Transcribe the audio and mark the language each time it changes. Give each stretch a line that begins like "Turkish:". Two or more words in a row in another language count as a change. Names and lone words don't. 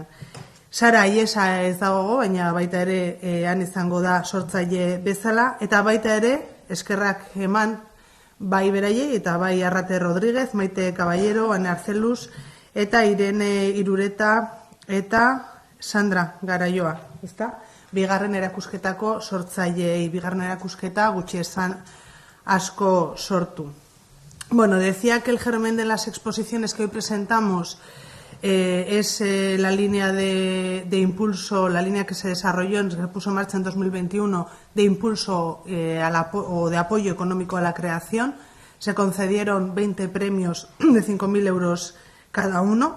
Basque: Sara Aiesa ez dago, baina baita ere han izango da sortzaile bezala, eta baita ere eskerrak eman bai beraiei eta bai Arrate Rodríguez, Maite Caballero, Ane Arzeluz, eta Irene Irureta eta Sandra Garaioa, ezta? Bigarren erakusketako sortzaileei, bigarren erakusketa gutxi esan asko sortu.
Spanish: Bueno, decía que el germen de las exposiciones que hoy presentamos es la línea de impulso, la línea que se desarrolló, que se puso en marcha en 2021, de impulso o de apoyo económico a la creación. Se concedieron 20 premios de 5.000 euros cada uno.